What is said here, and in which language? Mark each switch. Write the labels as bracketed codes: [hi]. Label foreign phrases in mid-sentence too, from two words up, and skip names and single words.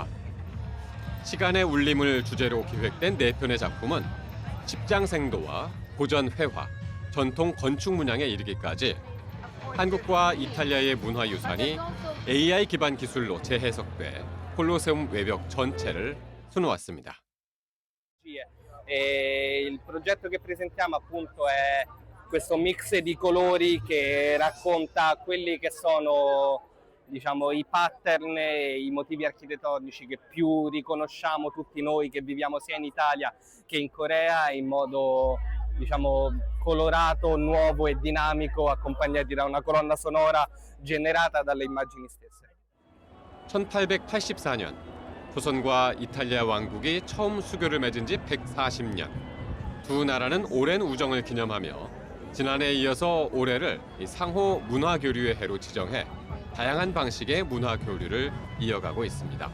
[ko] 시간의 울림을 주제로 기획된 4편의 작품은 집장생도와 고전 회화, 전통 건축 문양에 이르기까지 한국과 이탈리아의 문화유산이 AI 기반 기술로 재해석돼 콜로세움 외벽 전체를 수놓았습니다. [it] Il progetto che presentiamo appunto è questo mix di colori che racconta quelli che sono, diciamo, i pattern e i motivi architettonici che più riconosciamo tutti noi che viviamo sia in Italia che in Corea in modo, diciamo, colorato, nuovo e dinamico, accompagnati da una colonna sonora generata dalle immagini stesse. [ko] 1884년 조선과 이탈리아 왕국이 처음 수교를 맺은 지 140년. 두 나라는 오랜 우정을 기념하며 지난해에 이어서 올해를 상호 문화교류의 해로 지정해 다양한 방식의 문화교류를 이어가고 있습니다.